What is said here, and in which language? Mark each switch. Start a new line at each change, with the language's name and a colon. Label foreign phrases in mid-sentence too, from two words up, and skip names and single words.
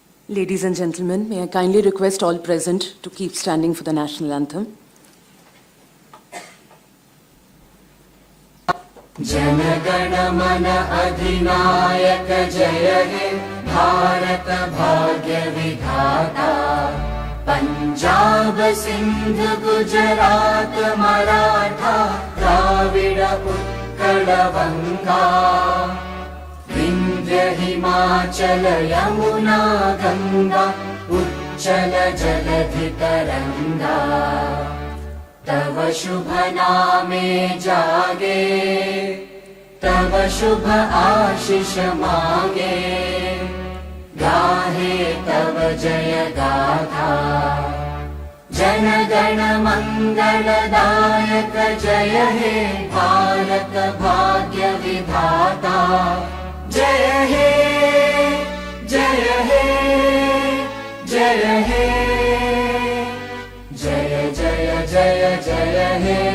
English: Ladies and gentlemen, may I kindly request all present to keep standing for the national anthem.
Bangla: জন গণ মন অধিনায়ক জয় হে ভারত ভাগ্য বিধাতা পঞ্জাব সিন্ধ গুজরাট মরাঠা দ্রাবিড় উৎকল বঙ্গ বিন্ধ্য হিমাচল যমুনা গঙ্গা উচ্ছল জলধি তরঙ্গ তব শুভ নামে জাগে তব শুভ আশীষ মাঙ্গে গাহে তব জয় গাথা জন গণ মঙ্গলদায়ক জয় হে ভারত ভাগ্য বিধাতা জয় হে জয় হে জয় হে জয় জয় জয় জয় হে